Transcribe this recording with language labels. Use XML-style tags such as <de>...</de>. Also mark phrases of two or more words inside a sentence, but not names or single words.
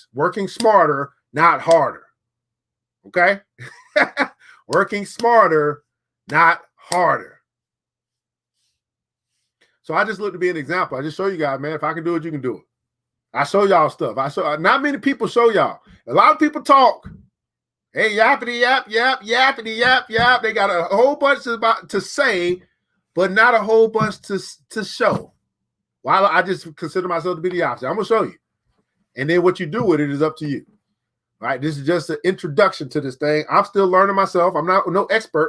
<en>Working smarter, not harder. Okay? Working smarter, not harder. So I just look to be an example. I just show you guys, man, if I can do it, you can do it. I show y'all stuff. Not many people show y'all. A lot of people talk. Hey, yappity yap, yap, yappity yap, yap. They got a whole bunch to say, but not a whole bunch to show. While I just consider myself to be the opposite. I'm gonna show you. And then what you do with it is up to you. Right? This is just an introduction to this thing. I'm still learning myself. I'm not no expert.</en>